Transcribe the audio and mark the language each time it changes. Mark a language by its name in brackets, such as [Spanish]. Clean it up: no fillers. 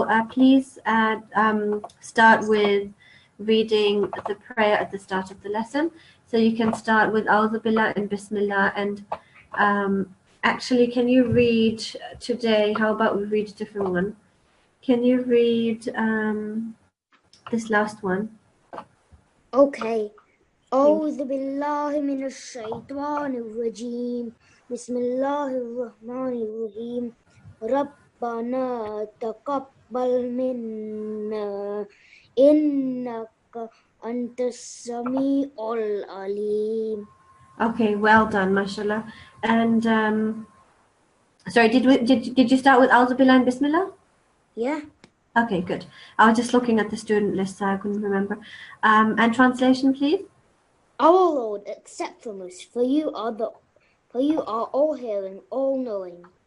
[English] Please start with reading the prayer at the start of the lesson. So you can start with A'udhu Billah and Bismillah. And actually, can you read today? How about we read a different one? Can you read this last one? Okay. [Arabic] أعوذ بالله من الشيطان الرجيم بسم الله الرحمن الرحيم ربنا تقبل منا إنك أنت السميع العليم. [English] Okay, well done, mashallah. And sorry, did you start with A'udhu Billah and Bismillah? Yeah. Okay, good. I was just looking at the student list, so I couldn't remember. And translation, please. Our Lord, accept from us, for you are all hearing, all knowing.